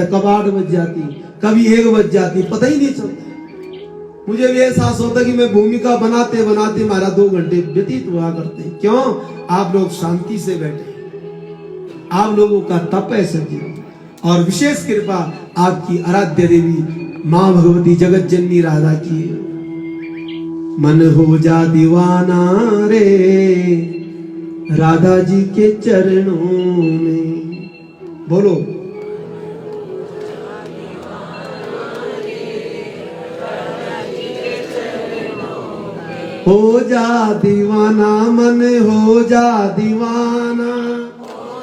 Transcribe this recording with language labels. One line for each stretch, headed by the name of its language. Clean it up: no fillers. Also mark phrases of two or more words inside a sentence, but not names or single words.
Hindi: कब 8 बज जाती, कभी 1 बज जाती, पता ही नहीं चलता। मुझे भी एहसास होता कि मैं भूमिका बनाते बनाते हमारा 2 घंटे व्यतीत हुआ करते। क्यों? आप लोग शांति से बैठे, आप लोगों का तप है सज्जनों। और विशेष कृपा आपकी आराध्य देवी मां भगवती जगत जननी राधा की। मन हो जा दीवाना रे राधा जी के चरणों में। बोलो, हो जा दीवाना, मन हो जा दीवाना, हो